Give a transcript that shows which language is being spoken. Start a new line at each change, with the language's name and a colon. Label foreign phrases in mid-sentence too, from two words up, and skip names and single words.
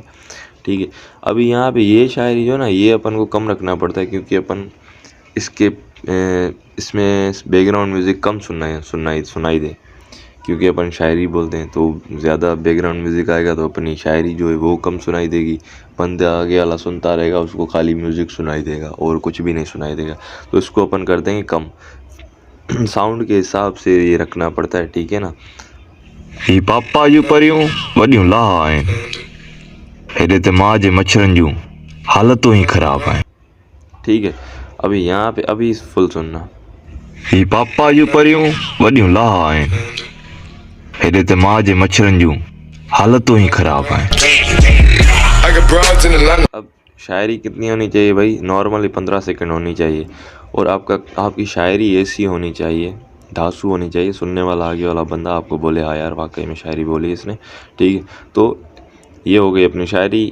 Hindi: ठीक है, अभी यहाँ पे ये शायरी जो ना, ये अपन को कम रखना पड़ता है, क्योंकि अपन इसके इसमें
English: background music
Hindi: कम सुनाई दे, क्योंकि अपन शायरी बोलते हैं, तो ज़्यादा
English: background music
Hindi: आएगा तो अपनी शायरी जो है वो कम सुनाई देगी। बंदा आगे वाला सुनता रहेगा, उसको खाली म्यूजिक सुनाई देगा और कुछ भी नहीं सुनाई देगा। तो इसको अपन कर देंगे कम। साउंड के हिसाब से ये रखना पड़ता है, ठीक है ना।
Sindhi: ही पापा जूं परियूं वॾियूं लाह आहिनि, हेॾे त मां जे मच्छरनि जूं हालतूं ही ख़राब आहिनि।
Hindi: ठीक है, अभी यहाँ पे अभी फुल सुनना।
Sindhi: ही पापा जूं परियूं वॾियूं लाह आहिनि, हेॾे त मां जे मच्छरनि जूं हालतूं ही ख़राब आहिनि।
Hindi: अब शायरी कितनी होनी चाहिए भाई, नॉर्मली 15 सेकंड होनी चाहिए, और आपकी शायरी ऐसी होनी चाहिए, धांसू होनी चाहिए, सुनने वाला आगे वाला बंदा आपको बोले हाँ यार वाकई में शायरी बोली इसने। ठीक है, तो ये हो गई अपनी शायरी।